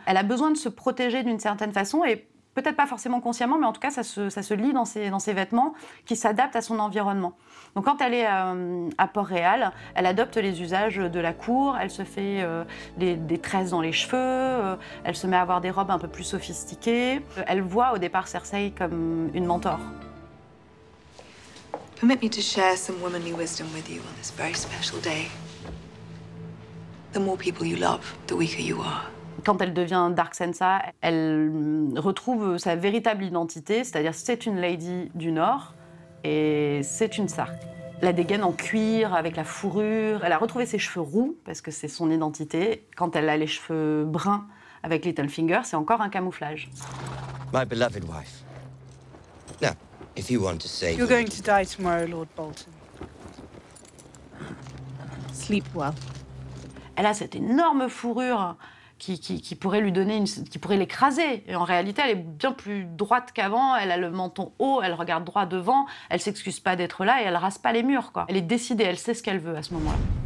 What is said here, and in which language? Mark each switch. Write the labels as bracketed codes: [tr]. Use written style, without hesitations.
[fr] Elle a besoin de se protéger d'une certaine façon et peut-être pas forcément consciemment, mais en tout cas, ça se lit dans ses vêtements qui s'adaptent à son environnement. Donc quand elle est à Port-Réal, elle adopte les usages de la cour, elle se fait des tresses dans les cheveux, elle se met à avoir des robes un peu plus sophistiquées. Elle voit au départ Cersei comme une mentor. [en] Permit me to share some womanly wisdom with you on this very special day. The more people you love, the weaker you are. [fr] Quand elle devient Dark Sansa, elle retrouve sa véritable identité, c'est-à-dire c'est une lady du Nord et c'est une Stark. La dégaine en cuir avec la fourrure, elle a retrouvé ses cheveux roux parce que c'est son identité. Quand elle a les cheveux bruns avec Littlefinger, c'est encore un camouflage. [en] My beloved wife. Now, if you want to say... You're going to die tomorrow, Lord Bolton. Sleep well. [fr] Elle a cette énorme fourrure qui pourrait lui donner qui pourrait l'écraser. Et en réalité, elle est bien plus droite qu'avant. Elle a le menton haut, elle regarde droit devant. Elle s'excuse pas d'être là et elle rase pas les murs, quoi. Elle est décidée, elle sait ce qu'elle veut à ce moment-là.